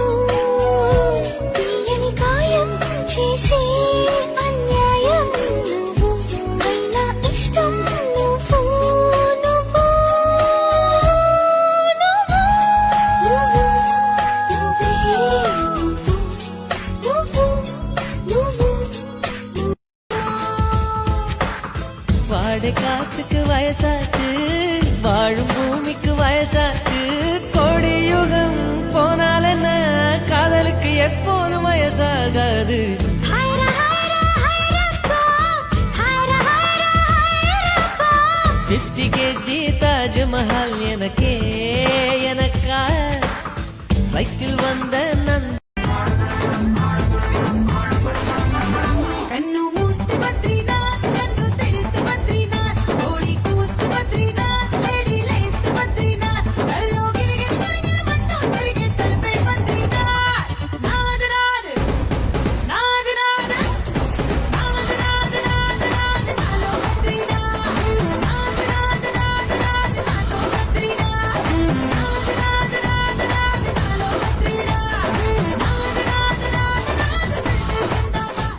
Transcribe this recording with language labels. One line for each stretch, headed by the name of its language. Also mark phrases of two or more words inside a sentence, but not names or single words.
Telugu: తీయని గాయం చేసే అన్యాయం నువ్వు అయినా ఇష్టం నువ్వు నువ్వు నువ్వే నువ్వు
Tamil: வாட காற்றுக்கு வயசாச்சு வாழும் பூமிக்கு வயசாச்சு கோடி யுகம் போனால் என்ன காதலுக்கு எப்போதும் வயசாகாது 50 கேஜி தாஜ்மஹால் எனக்கே எனக்கா வயிற்றில் வந்த நந்த
Telugu: కన్ను మూస్తే బద్రీనాథ్ కన్ను తెరిస్తే బద్రీనాథ్ ఓడి కూస్తే బద్రీనాథ్ లేడీ లేస్తే బద్రీనాథ్ కల్లో గిరిగిరి గిరిగిరి మంటూ తిరిగే తలపై బద్రీనాథ్ నాద నాద నాద నాద నాద నాద నాద నాద నాలో బద్రీనాథ్ నాద నాద నాద నాద నాలో బద్రీనాథ్ నాద నాద నాద నాద నాలో బద్రీనాథ్ నాద నాద నాద నాద
Hindi: जय ज़िंदाबाद